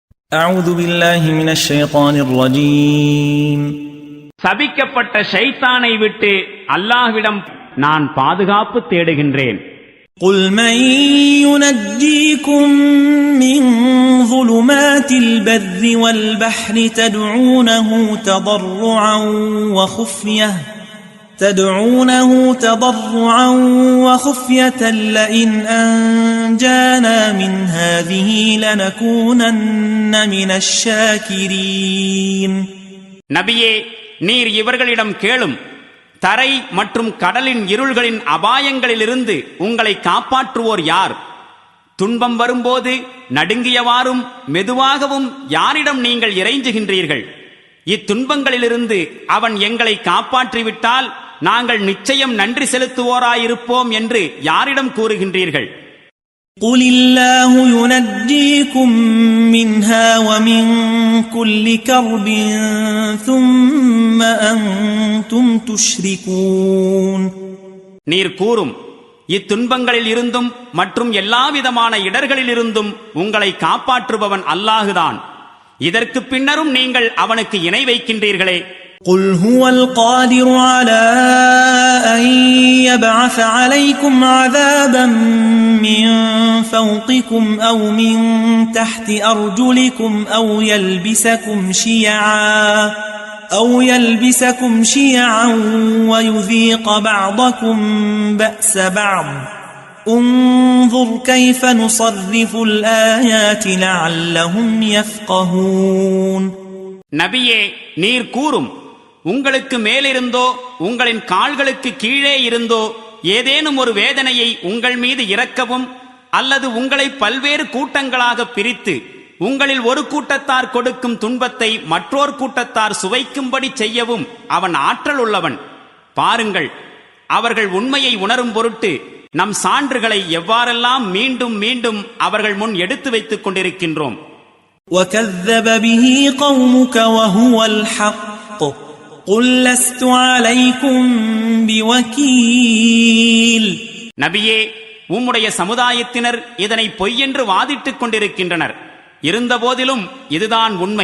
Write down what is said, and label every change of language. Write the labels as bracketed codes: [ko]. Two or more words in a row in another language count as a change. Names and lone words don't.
[ar] أعوذ بالله من الشيطان الرجيم [ta] சபிக்கப்பட்ட ஷைத்தானை விட்டு அல்லாஹ்விடம் நான் பாதுகாப்பு தேடுகின்றேன். [ar] قل من ينجيكم من ظلمات البر والبحر تدعونه تضرعا وخفية لئن أنجانا من هذه لنكونن من الشاكرين. [ta] நபியே, நீர் இவர்களிடம் கேளும், தரை மற்றும் கடலின் இருள்களின் அபாயங்களிலிருந்து உங்களை காப்பாற்றுவோர் யார்? துன்பம் வரும்போது நடுங்கியவாறும் மெதுவாகவும் யாரிடம் நீங்கள் இறைஞ்சுகின்றீர்கள்? இத்துன்பங்களிலிருந்து அவன் எங்களை காப்பாற்றிவிட்டால் நாங்கள் நிச்சயம் நன்றி செலுத்துவோராயிருப்போம் என்று யாரிடம் கூறுகின்றீர்கள்? [ar] قُلِ اللَّهُ يُنَجِّيكُم مِّنْهَا وَمِن كُلِّ كَرْبٍ ثُمَّ أَنْتُمْ تُشْرِكُونَ. [ta] நீர் கூறும், இத்துன்பங்களில் இருந்தும் மற்றும் எல்லாவிதமான இடர்களில் இருந்தும் உங்களை காப்பாற்றுபவன் அல்லாஹுதான். இதற்கு பின்னரும் நீங்கள் அவனுக்கு இணை வைக்கின்றீர்களே. [ar] قُلْ هُوَ الْقَادِرُ عَلَى أَن يَبْعَثَ عَلَيْكُمْ عَذَابًا مِّن فَوْقِكُمْ أَوْ مِن تَحْتِ أَرْجُلِكُمْ أَوْ يَلْبِسَكُمْ شِيَعًا وَيُذِيقَ بَعْضَكُمْ بَأْسَ بَعْضٍ انظُرْ كَيْفَ نُصَرِّفُ الْآيَاتِ لَعَلَّهُمْ يَفْقَهُونَ. [ta] நபியே, நீர் கூறும், உங்களுக்கு மேலிருந்தோ உங்களின் கால்களுக்கு கீழே இருந்தோ ஏதேனும் ஒரு வேதனையை உங்கள் மீது இறக்கவும் அல்லது உங்களை பல்வேறு கூட்டங்களாக பிரித்து உங்களில் ஒரு கூட்டத்தார் கொடுக்கும் துன்பத்தை மற்றோர் கூட்டத்தார் சுவைக்கும்படி செய்யவும் அவன் ஆற்றல் உள்ளவன். பாருங்கள், அவர்கள் உண்மையை உணரும் பொருட்டு நம் சான்றுகளை எவ்வாறெல்லாம் மீண்டும் மீண்டும் அவர்கள் முன் எடுத்து வைத்துக் கொண்டிருக்கின்றோம். [ar] وَكَذَّبَ بِهِ قَوْمُكَ وَهُوَ الْحَقُّ قُلْ لَسْتُ عَلَيْكُمْ بِوَكِيلٍ. [ta] நபியே, உம்முடைய சமுதாயத்தினர் இதனை பொய்யென்று வாதிட்டுக் கொண்டிருக்கின்றனர். இருந்தபோதிலும் இதுதான் உண்மை.